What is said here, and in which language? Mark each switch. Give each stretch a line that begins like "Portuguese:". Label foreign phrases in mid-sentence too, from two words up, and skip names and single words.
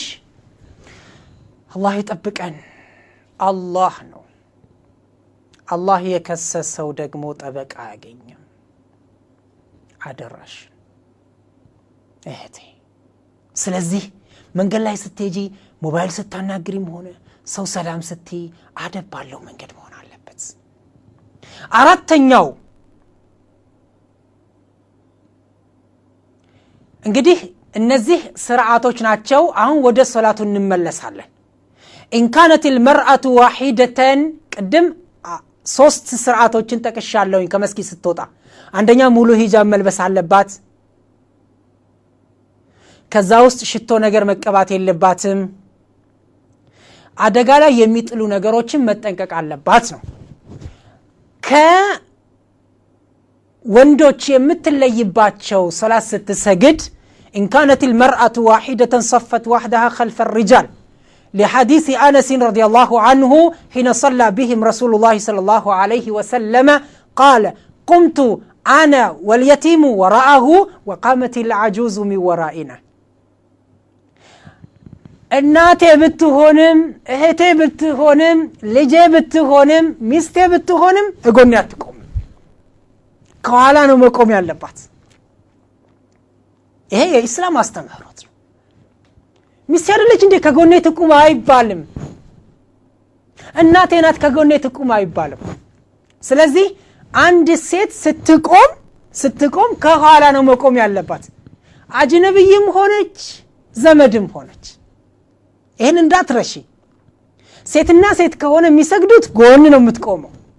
Amharic: አላህ ይጠብቀን፣ አላህ ነው። አላህ የከሰሰው ደግሞ ጠበቃ ያገኘም። አደራሽ እህቴ። ስለዚህ መንገድ ላይ ስትሄጂ ሞባይል ስታናግሪም ሆነ ሰው ሰላም ስትይ አደብ ባለው መንገድ መሆን አለበት። አራተኛው እንግዲህ እነዚህ ስርዓቶች ናቸው። አሁን ወደ ሶላቱ እንመለሳለን።
Arabic: إن كانت المرأة واحدة قدم
Amharic: ሶስት ስርዓቶችን ተቀሻለሁኝ ከመስጊድ ስትወጣ አንደኛ ሙሉ ሂጃብ መልበስ አለባት ከዛ ውስጥ ሽቶ ነገር መቀባት የለባትም አደጋ ላይ የሚጥሉ ነገሮችን መጠንቀቅ አለባት ነው ከወንዶች የምትለይባቸው ሶላት ስትሰግድ
Arabic: إن كانت المرأة واحدة صفت وحدها خلف الرجال لحديث أنس رضي الله عنه حين صلى بهم رسول الله صلى الله عليه وسلم قال قمت أنا واليتيم وراءه وقامت العجوز من ورائنا
Amharic: እናቴ ብትሆንም እህቴ ብትሆንም ልጄ ብትሆንም ሚስቴ ብትሆንም እጎን ያትቆም ከኋላ ነው መቆም ያለባት ይሄ የኢስላም አስተምህሮት ነው ሚስቴ አይደለች እንዴ ከጎኔ ትቁም አይባልም እናቴ ናት ከጎኔ ትቁም አይባልም ስለዚህ አንድ ሴት ስትቆም ከኋላ ነው መቆም ያለባት አጅነብይም ሆነች ዘመድም ሆነች ይሄን እንዳትረሺ ሴትና ሴት ከሆነ የሚሰግዱት ጎን ነው የምትቆመው